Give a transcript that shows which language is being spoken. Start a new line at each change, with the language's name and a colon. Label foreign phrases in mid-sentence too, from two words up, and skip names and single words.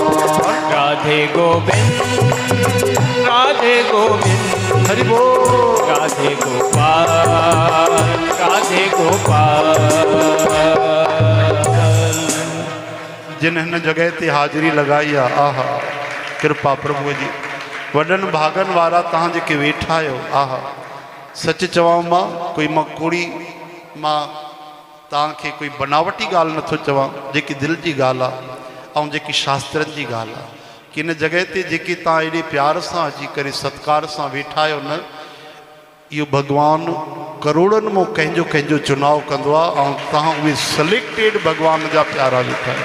Sindhi: राधे गोविंद राधे गोविंद हरि बोल। राधे गोपाल राधे गोपाल। जिन्हन जगह ते हाजिरी लगाई आ आहा कृपा प्रभु जी वॾनि भागनि वारा तव्हां जेके वेठा आहियो, आहा सच चवां मां कोई मां कोड़ी मां तव्हांखे कोई बनावटी ॻाल्हि नथो चवां, जेकी दिलि जी ॻाल्हि आहे ऐं जेकी शास्त्रनि जी ॻाल्हि आहे कि इन जॻह ते जेके तव्हां एॾे प्यार सां अची करे सत्कार सां वेठा आहियो न, इहो भॻवानु करोड़नि मां कंहिंजो कंहिंजो चुनाव कंदो आहे ऐं तव्हां उहे सिलेक्टेड भॻवान जा प्यारा वेठा आहियो।